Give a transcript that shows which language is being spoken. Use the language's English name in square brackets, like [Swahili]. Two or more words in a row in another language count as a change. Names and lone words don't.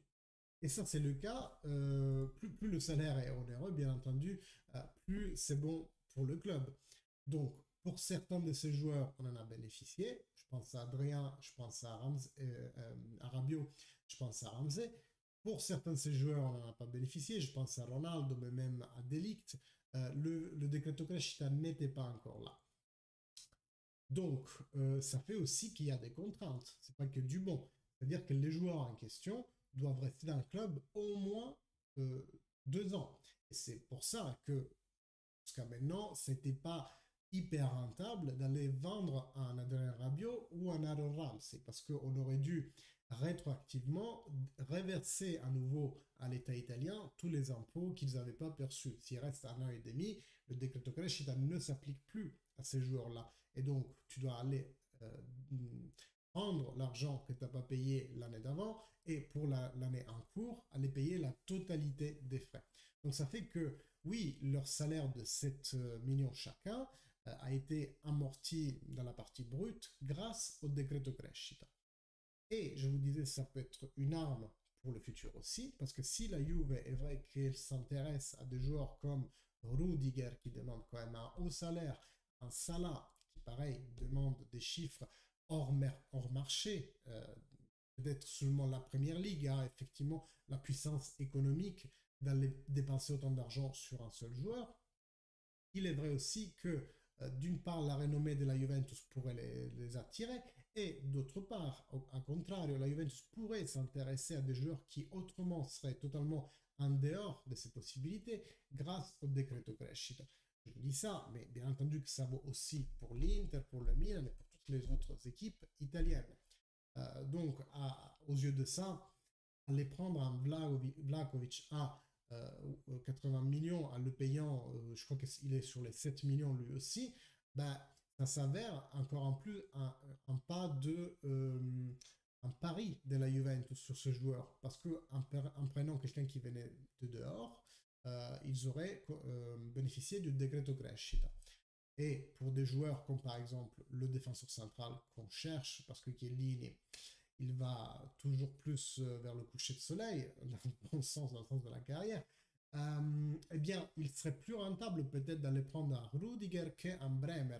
[French] Et ça, c'est le cas, plus le salaire est onéreux, bien entendu, plus c'est bon pour le club. Donc, pour certains de ces joueurs, on en a bénéficié. Je pense à Adrien, je pense à Rabiot, je pense à Ramsey. Pour certains de ces joueurs, on n'en a pas bénéficié. Je pense à Ronaldo, mais même à De Ligt. le [Italian] decreto crescita [French] n'était pas encore là. Donc, ça fait aussi qu'il y a des contraintes. C'est pas que du bon. C'est-à-dire que les joueurs en question doivent rester dans le club au moins 2 ans. Et c'est pour ça que, jusqu'à maintenant, c'était pas hyper rentable d'aller vendre un Adrien Rabiot ou un Aaron Ramsey parce qu'on aurait dû rétroactivement reverser à nouveau à l'État italien tous les impôts qu'ils n'avaient pas perçus. S'il reste 1 an et demi, le [Italian] decreto crescita [French] ne s'applique plus à ces joueurs-là. Et donc, tu dois aller prendre l'argent que tu n'as pas payé l'année d'avant et pour l'année en cours, aller payer la totalité des frais. Donc, ça fait que, oui, leur salaire de 7 millions chacun a été amorti dans la partie brute grâce au [Italian] decreto crescita. [French] Et je vous disais, ça peut être une arme pour le futur aussi, parce que si la Juve est vrai qu'elle s'intéresse à des joueurs comme Rudiger, qui demande quand même un haut salaire, un Salah, qui pareil, demande des chiffres hors marché, peut-être seulement la première ligue a effectivement la puissance économique d'aller dépenser autant d'argent sur un seul joueur. Il est vrai aussi que d'une part, la renommée de la Juventus pourrait les attirer, et d'autre part, au contraire, la Juventus pourrait s'intéresser à des joueurs qui autrement seraient totalement en dehors de ces possibilités grâce au [Italian] decreto crescita. [French] Je dis ça, mais bien entendu que ça vaut aussi pour l'Inter, pour le Milan et pour toutes les autres équipes italiennes. Donc, aux yeux de ça, aller prendre un Vlahovic à 80 millions en le payant, je crois qu'il est sur les 7 millions lui aussi, ben, ça s'avère encore en plus un pas un pari de la Juventus sur ce joueur. Parce qu'en prenant quelqu'un qui venait de dehors, ils auraient bénéficié du [Italian] decreto crescita. [French] Et pour des joueurs comme par exemple le défenseur central qu'on cherche, parce que Chiellini, il va toujours plus vers le coucher de soleil, dans le bon sens, dans le sens de la carrière, eh bien, il serait plus rentable peut-être d'aller prendre un Rudiger qu'un Bremer.